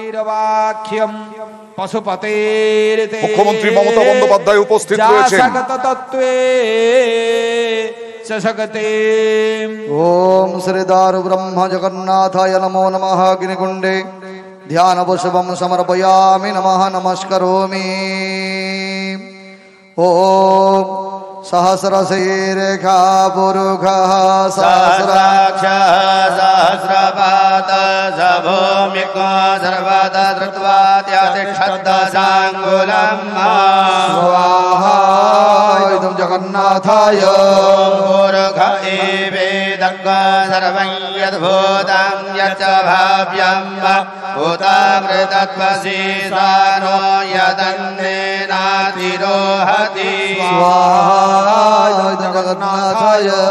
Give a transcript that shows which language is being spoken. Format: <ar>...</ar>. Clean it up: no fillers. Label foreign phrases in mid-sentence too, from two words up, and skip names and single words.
<bn>মুখ্যমন্ত্রী মমতা বন্দ্যোপাধ্যায় উপস্থিত রয়েছেন।</bn> <sa>ওম শ্রী দারু ব্রহ্ম জগন্নাথায় নমো নমঃ। অগ্নিকুণ্ডে ধ্যানবশবম সমর্পয়ামি নমঃ নমস্করোমি। ওম सहस्रशीर्षा पुरुषः सहस्राक्ष सहस्रपाद भूमिको सर्वदा धृत्वा तिष्ठद्दशाङ्गुलम् स्वाहा इदं जगन्नाथाय पुरुष एवेदं सर्वं यद्भूतं यच्च भाव्यं भूतामृतत्वसीसानो यदन्नेनातिरोहति स्वाहा जगन्नाथाय।</sa>